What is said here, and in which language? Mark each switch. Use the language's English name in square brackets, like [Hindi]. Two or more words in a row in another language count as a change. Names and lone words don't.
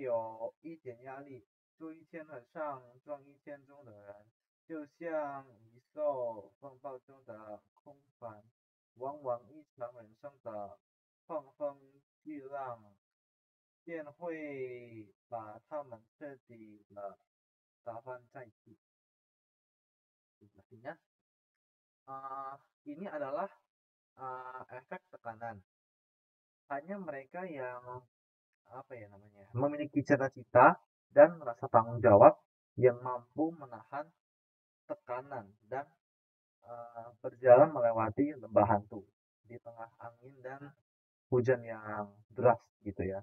[Chinese] 有一点压力，坐一天和尚撞一天钟的人，就像一艘风暴中的空船，往往一场人生的狂风巨浪便会把他们彻底的打翻在地。 [Indonesian] Artinya, ini adalah efek tekanan. Hanya mereka yang memiliki cita-cita dan rasa tanggung jawab yang mampu menahan tekanan dan berjalan melewati lembah hantu di tengah angin dan hujan yang deras gitu ya.